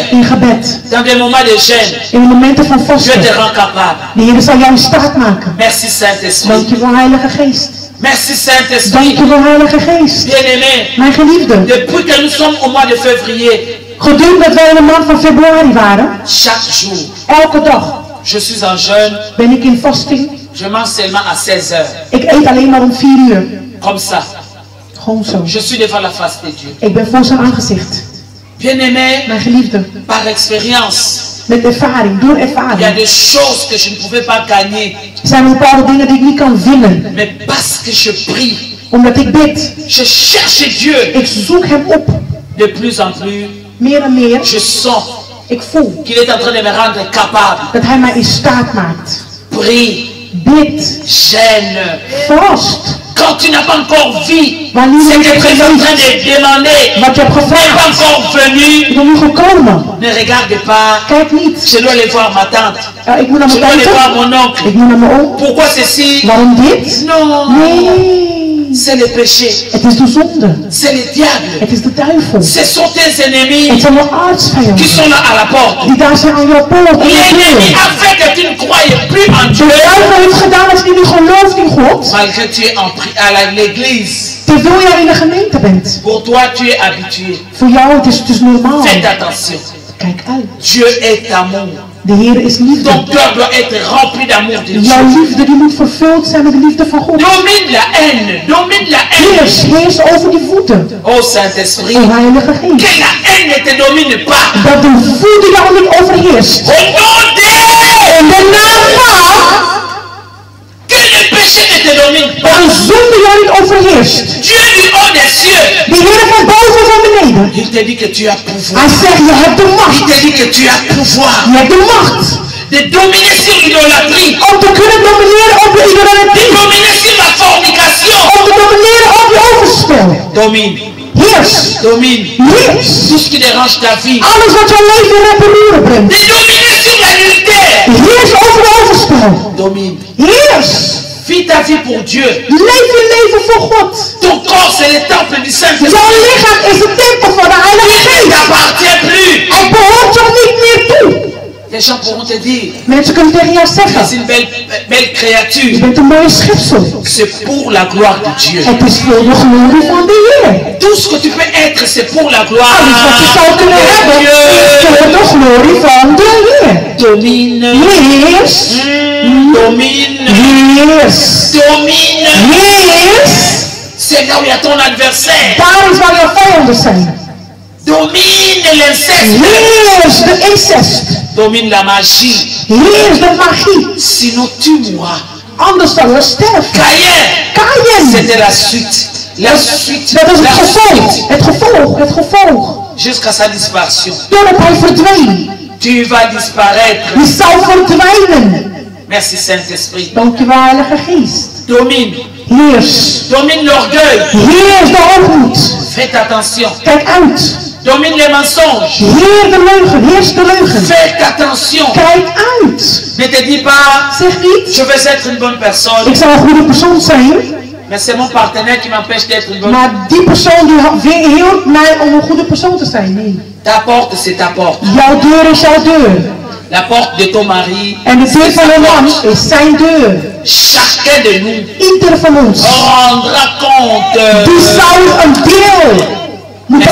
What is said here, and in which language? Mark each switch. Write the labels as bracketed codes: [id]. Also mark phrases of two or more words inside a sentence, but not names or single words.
[nl] In gebed. [fr] dans des moments de gêne, [nl] In de momenten van [fr] Dieu te [nl] vasten. [fr] rend capable. [nl] De Heer zal jou in staat maken. [fr] Merci Saint-Esprit. [nl] Dankjewel Heilige Geest. [fr] Merci Saint-Esprit. [nl] Dankjewel Heilige Geest. [fr] Bien-aimé, [nl] Mijn geliefde. [fr] depuis que nous sommes au mois de février, [nl] Gedurende dat wij in de maand van februari waren. [fr] chaque jour, [nl] Elke dag [fr] je suis en jeûne, [nl] ben ik in vasting. [fr] je mange seulement à 16 heures. [nl] Ik eet alleen maar om 4 uur. [fr] Comme ça, [nl] Gewoon zo. [fr] je suis devant la face de Dieu. [nl] Ik ben voor zijn aangezicht. [fr] Bien-aimé, [nl] Mijn geliefde. [fr] par expérience, [nl] Met ervaring, door [fr] il y a [nl] ervaring. [fr] des choses que je ne pouvais pas gagner. [nl] Er zijn bepaalde dingen die ik niet kan winnen. [fr] Mais parce que je prie, [nl] Omdat ik bid. [fr] je cherche Dieu. [nl] Ik zoek hem op. [fr] De plus en plus, [nl] Meer en meer. [fr] je sens [nl] Ik voel [fr] qu'il est en train de me rendre capable. [nl] dat hij mij in staat maakt. [fr] Prie, [nl] Bid. [fr] gêne. [nl] Vast. [fr] Quand tu n'as pas encore vu [nl] Wanneer [fr] ce [nl] je [fr] que [nl] niet [fr] tu es en train [nl] weet [fr] de demander, [nl] wat je hebt [fr] n'est pas [nl] gevraagd. [fr] encore venu, [nl] Ik ben nu gekomen. [fr] ne regarde pas. [nl] Kijk niet. [fr] Je dois aller voir ma tante. [nl] Ik moet naar [fr] Je [nl] mijn [fr] dois aller voir [nl] tante. [fr] mon oncle. [nl] Ik moet naar mijn oom. [fr] Pourquoi ceci? [nl] Waarom dit? [fr] Non, [nl] Nee. [fr] c'est le péché. [nl] Het is de zonde. [fr] C'est le diable. [nl] Het is de duivel. [fr] Ce sont tes [nl] Het [fr] ennemis [nl] zijn de [fr] qui [nl] aardsvijanden. [fr] sont là à la porte. [nl] Die daar zijn aan jouw poort. aan je [fr] L'ennemi [nl] deur. [fr] a fait que tu ne croyais plus en [nl] De [fr] Dieu. [nl] duivel heeft gedaan als je niet gelooft in God. [fr] Malgré que tu es à l'église. [nl] Terwijl jij in de gemeente bent. [fr] Pour toi, tu es habitué. [nl] Voor jou het is normaal. [fr] Faites attention. [nl] Kijk uit. [fr] Dieu est amour. [nl] De Heer is liefde. [fr] Ton cœur doit être rempli d'amour de Dieu. [nl] Jouw liefde die moet vervuld zijn met de liefde van God. [fr] Domine la haine. Domine la haine. [nl] Heers over die voeten. [fr] Oh Saint-Esprit. [nl] O Heilige Geest. [fr] Que la haine ne te domine pas. [nl] Dat de woede jou niet overheerst. [fr] Au nom de [nl] In de naam van. [fr] que le péché ne te domine [nl] Dat [fr] pas. [nl] de zonde jou niet overheerst. [fr] Dieu du haut des cieux. [nl] De Heer van boven en van beneden. [fr] Il te dit que tu as pouvoir. [nl] Hij zegt, je hebt de [fr] Il [nl] macht. [fr] te dit que tu as pouvoir [nl] Je hebt de macht. [fr] de dominer sur l'idolâtrie, [nl] Om te kunnen domineren op de de idolatrie. [fr] dominer sur la fornication. [nl] Om te domineren op je overspel. [fr] Domine, [nl] Heers. [fr] domine [nl] Heers. [fr] tout ce qui dérange ta vie. [nl] Alles wat jouw leven in reparoeren brengt. [fr] De dominer sur l'adultère. [nl] Heers over de overspel. [fr] Domine. [nl] Heers. [fr] Vis ta vie pour Dieu. [nl] Leef je leven voor God. [fr] Ton corps c'est le temple du [nl] Jouw [fr] Saint-Esprit. [nl] lichaam is de tempel van de Heilige [fr] Il ne [nl] Geest. [fr] t'appartient plus. [nl] Hij behoort jou niet meer toe. [fr] Les gens pourront te dire, [nl] Mensen kunnen tegen jou [fr] tu es [nl] zeggen, [fr] une belle [nl] je [fr] créature. [nl] bent een mooie schepsel. [fr] C'est pour la gloire de Dieu. [nl] Het is voor de glorie van de Heer. [fr] Tout ce que tu peux être, c'est pour la gloire [nl] Alles wat je zou kunnen hebben, [fr] de [nl] is [fr] Dieu. [nl] voor de glorie van de Heer. [fr] Domine, [nl] Heers. [fr] domine, [nl] Heers. [fr] domine. [nl] Heers. [fr] C'est là où il y a ton adversaire. [nl] Daar is waar jouw vijanden zijn. [fr] Domine l'inceste. [nl] Heers de incest. [fr] Domine la magie. [nl] Heers de magie. [fr] Sinon tu mourras. [nl] Anders zal je sterven. [fr] Caïn, [nl] Kaïen. [fr] c'était la suite. La suite. [nl] Dat is [fr] La [nl] het gevolg. [fr] suite. [nl] Het gevolg. Het gevolg. [fr] Jusqu'à sa disparition. [nl] Doordat hij verdween. [fr] Tu vas disparaître. [nl] Je zou verdwijnen. [fr] Merci Saint-Esprit. [nl] Dank je wel, Heilige Geest. [fr] Domine. [nl] Heers. [fr] Domine l'orgueil. [nl] Heers de hoogmoed. [fr] Faites attention. [nl] Kijk uit. [fr] Domine les mensonges. [nl] Heer de leugen. Heers de leugen. [fr] Faites attention. [nl] Kijk uit. [fr] Ne te dis pas, [nl] Zeg niet, [fr] je veux être une bonne personne, [nl] ik zou een goede persoon zijn. [fr] mais c'est mon partenaire qui m'empêche d'être une bonne personne. [nl] Maar die persoon die weerhield mij om een goede persoon te zijn. Nee. [fr] Ta porte, c'est ta porte. [nl] Jouw deur is jouw deur. [fr] La porte de ton mari, [nl] En de deur [fr] c'est [nl] van [fr] sa [nl] een man [fr] porte. [nl] is zijn deur. [fr] Chacun de nous [nl] Ieder van ons. [fr] rendra compte. [nl] Die zou een deel moeten